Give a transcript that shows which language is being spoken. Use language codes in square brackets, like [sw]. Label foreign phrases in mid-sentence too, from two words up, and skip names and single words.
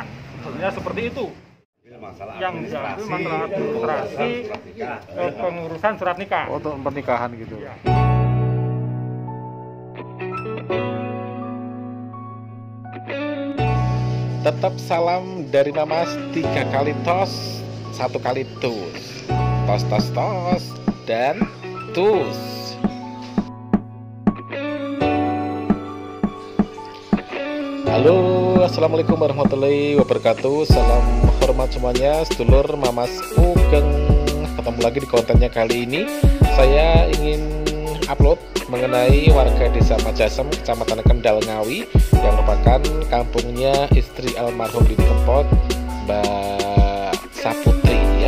[id] Sebenarnya seperti itu. Yang menjadi masalah administrasi pengurusan surat nikah. Untuk pernikahan gitu. Ya. Tetap salam dari Mamas, 3 kali tos, 1 kali tus. Tos tos tos dan tus. [ar] Halo, السلام عليكم ورحمة الله وبركاته. [id] Salam hormat semuanya, sedulur Mamas Ugeng. Ketemu lagi di kontennya kali ini. Saya ingin upload mengenai warga desa Majasem, kecamatan Kendal Ngawi, yang merupakan kampungnya istri almarhum Didi Kempot, Mbak Saputri ya.